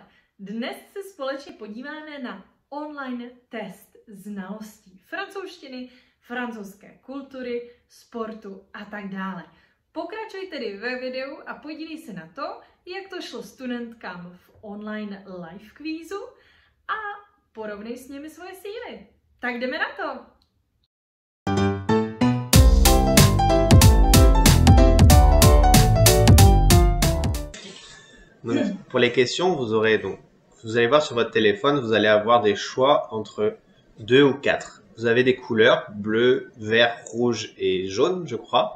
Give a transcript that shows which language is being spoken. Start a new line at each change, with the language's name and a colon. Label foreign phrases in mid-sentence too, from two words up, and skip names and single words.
Czech: Dnes se společně podíváme na online test znalostí francouzštiny, francouzské kultury, sportu a tak dále. Pokračuj tedy ve videu a podívej se na to, jak to šlo studentkám v online live kvízu a porovnej s nimi svoje síly. Tak jdeme na to!
French: Donc, pour les questions, vous allez voir sur votre téléphone, vous allez avoir des choix entre 2 ou 4. Vous avez des couleurs, bleu, vert, rouge et jaune, je crois.